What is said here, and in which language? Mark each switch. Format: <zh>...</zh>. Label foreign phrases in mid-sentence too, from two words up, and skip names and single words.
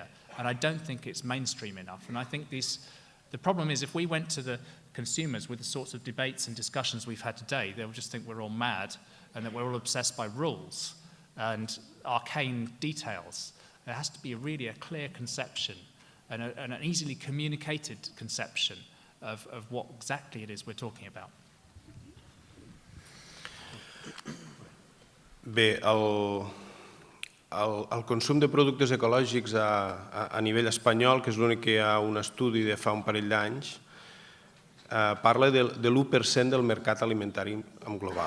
<en>And I don't think it's mainstream enough. And I think the problem is if we went to the consumers with the sorts of debates and discussions we've had today, they'll just think we're all mad and that we're all obsessed by rules and arcane details. There has to be really a clear conception and an easily communicated conception of what exactly it is we're talking about.</en> <ca>Bé, el consum de productes ecològics a nivell espanyol, que és l'únic que hi ha un estudi de fa un parell d'anys, parla de l'1% del mercat alimentari global.</ca>